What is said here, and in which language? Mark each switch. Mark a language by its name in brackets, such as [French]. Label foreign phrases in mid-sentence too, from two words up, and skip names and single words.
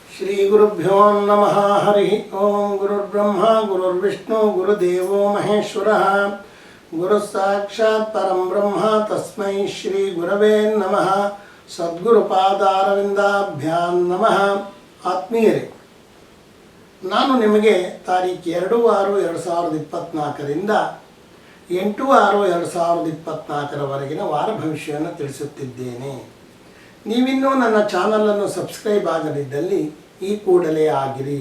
[Sanskrit] ಶ್ರೀ ಗುರುಭ್ಯೋ ನಮಃ. ಹರಿ ಓಂ. ಗುರುರ್ಬ್ರಹ್ಮ ಗುರುರ್ವಿಷ್ಣು ಗುರುದೇವೋ ಮಹೇಶ್ವರಃ. ಗುರು ಸಾಕ್ಷಾತ್ ಪರಂ ಬ್ರಹ್ಮ ತಸ್ಮೈ ಶ್ರೀ ಗುರವೇ ನಮಃ. ಸದ್ಗುರುಪಾದಾರವಿಂದಾಭ್ಯಾಂ ನಮಃ. [Kannada] ಆತ್ಮೀಯರೇ, ನಾನು ನಿಮಗೆ ತಾರೀಖು 2/6/2024ರಿಂದ 8/6/2024ರವರೆಗಿನ ವಾರ ಭವಿಷ್ಯವನ್ನು ತಿಳಿಸುತ್ತಿದ್ದೇನೆ. ನೀವಿನ್ನೂ ನನ್ನ ಚಾನಲನ್ನು ಸಬ್ಸ್ಕ್ರೈಬ್ ಆಗದಿದ್ದಲ್ಲಿ ಈ ಕೂಡಲೇ ಆಗಿರಿ.